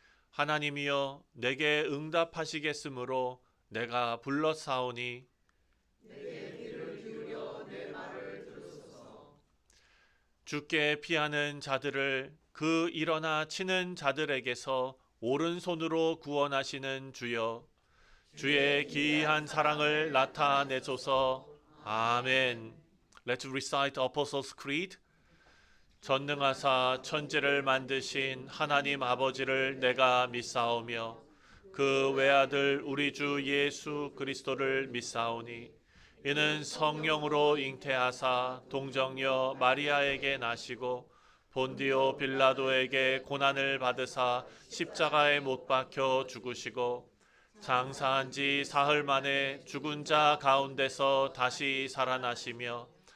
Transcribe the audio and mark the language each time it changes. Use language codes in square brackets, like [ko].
[ko] 하나님이여 내게 응답하시겠으므로 내가 불렀사오니 주께 피하는 자들을 그 일어나 치는 자들에게서 오른손으로 구원하시는 주여, 주의 기이한 사랑을 나타내소서. 아멘. [en] Let's recite Apostles' Creed. [ko] 전능하사 천지를 만드신 하나님 아버지를 내가 믿사오며 그 외아들 우리 주 예수 그리스도를 믿사오니 이는 성령으로 잉태하사 동정녀 마리아에게 나시고 본디오 빌라도에게 고난을 받으사 십자가에 못 박혀 죽으시고 장사한 지 사흘 만에 죽은 자 가운데서 다시 살아나시며